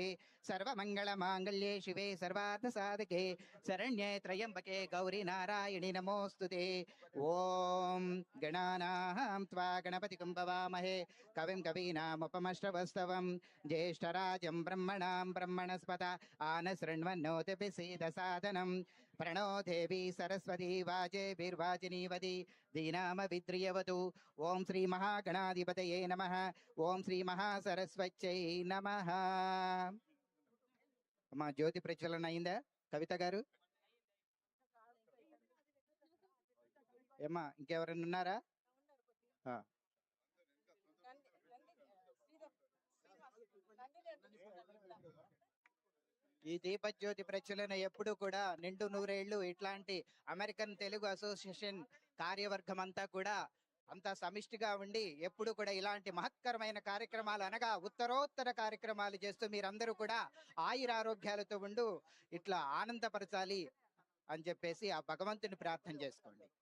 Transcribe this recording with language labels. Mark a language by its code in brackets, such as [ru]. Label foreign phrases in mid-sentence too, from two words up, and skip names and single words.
[sa] సర్వమంగళమాంగళ్యే శివే సర్వార్థసాధికే శరణ్యే త్రయంబకే గౌరీ నారాయణి నమోస్తుతే. ఓం గణానాం త్వా గణపతిం భవామహే కవిం కవీనాముపమశ్రవస్తవం జ్యేష్ఠరాజం బ్రహ్మణాం బ్రహ్మణస్పత ఆనశృణ్వన్నోతిభిः సీదసాదనం प्रणो देवी सरस्वती वाजेभिर्वाजिनीवती दीनाम विद्रियवतु ओम श्री महागणाधिपतये नमः ओम श्री महासरस्वत्यै नमः [te] అమ్మా జ్యోతి ప్రజ్వలన అయిందా కవిత గారు ఏమ్మా ఇంకెవరైనా ఉన్నారా ఆ. ఈ దీపజ్యోతి ప్రచురణ ఎప్పుడు కూడా నిండు నూరేళ్లు ఇట్లాంటి అమెరికన్ తెలుగు అసోసియేషన్ కార్యవర్గం అంతా కూడా అంతా సమిష్టిగా ఉండి ఎప్పుడు కూడా ఇలాంటి మహత్కరమైన కార్యక్రమాలు అనగా ఉత్తరోత్తర కార్యక్రమాలు చేస్తూ మీరందరూ కూడా ఆయురారోగ్యాలతో ఉండు ఇట్లా ఆనందపరచాలి అని చెప్పేసి ఆ భగవంతుని ప్రార్థన చేసుకోండి.